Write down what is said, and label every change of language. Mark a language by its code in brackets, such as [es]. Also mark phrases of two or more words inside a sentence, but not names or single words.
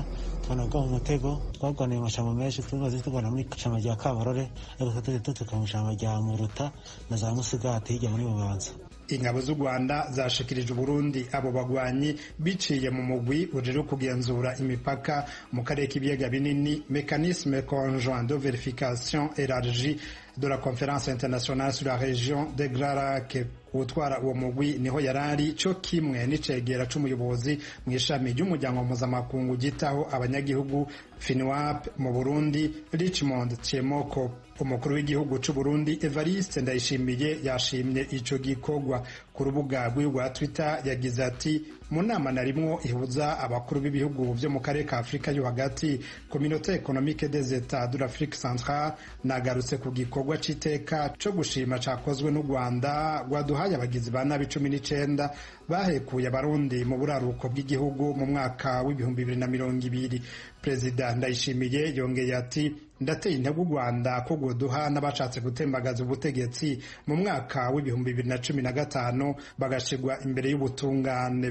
[rn] Tubona ngo mu mutego twagwaniye amashamba menshi, tumaze turwana muri ishamba rya Kabarore, ariko tutuka mu ishamba rya Muruta na za Musigati hirya muri Bubanza. Ingabo z'u Rwanda zashikirije Burundi abo bagwanyi biciye mu mugwi ujejwe kugenzura imipaka mu karere k'ibiyaga binini, [fr] mécanisme conjoint de vérification élargie de la conférence internationale sur la région de Grand Lac. [rn] Utwara uwo mugwi niho yarari cyo kimwe n'icegera c'umuyobozi mu ishami ry'umuryango mpuzamakungu gitaho abanyagihugu FINWAP mu Burundi, Richmond Tchemoko. Umukuru w'igihugu c'u Burundi Evariste Ndayishimiye yashimye ico gikorwa. Ku rubuga rwa Twitter yagize ati: mu nama narimwo ihuza abakuru b'ibihugu vyo mu karere ka Afrika yo hagati, [fr] Communauté économique des États de l'Afrique centrale, [rn] nagarutse ku gikorwa c'iteka co gushima cakozwe n'u Rwanda rwaduhaye abagizi ba nabi 19 bahekuye abarundi mu buraruko bw'igihugu mu mwaka w'ibihumbi 2020. Perezida Ndayishimiye yongeye ati: ndateye intego u Rwanda ko goduha n'abashatse gutembagaza ubutegetsi mu mwaka w'ibihumbi 2015 bagashigwa imbere y'ubutungane.